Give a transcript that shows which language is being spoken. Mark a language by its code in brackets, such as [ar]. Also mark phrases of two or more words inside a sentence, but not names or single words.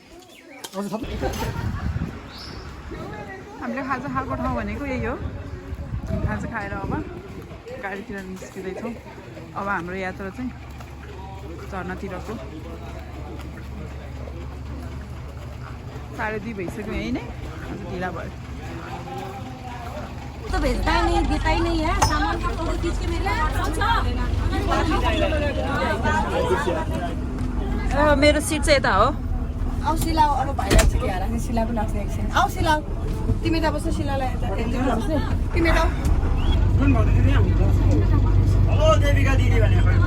[ne] हामीले खाजा खाएको ठाउँ भनेको यही हो। खाजा खाएर अब गाडीतिर निस्किँदैछौँ। अब हाम्रो यात्रा चाहिँ झर्नातिरको 2:30 भइसक्यो यही नै ढिला भयो। [hi] तो भेजता ही नहीं, देता ही नहीं है सामान का फोटो खींच के मेरे [ne] मेरो सिट चाहिँ यता हो। आऊ सिलाऊ अब भाइलाई चाहिँ क्या राख्ने सिला पनि राख्ने एकछिन आऊ सिलाऊ तिमी त बस्छ सिलालाई तिमी त हेलो देविका दिदी भनेको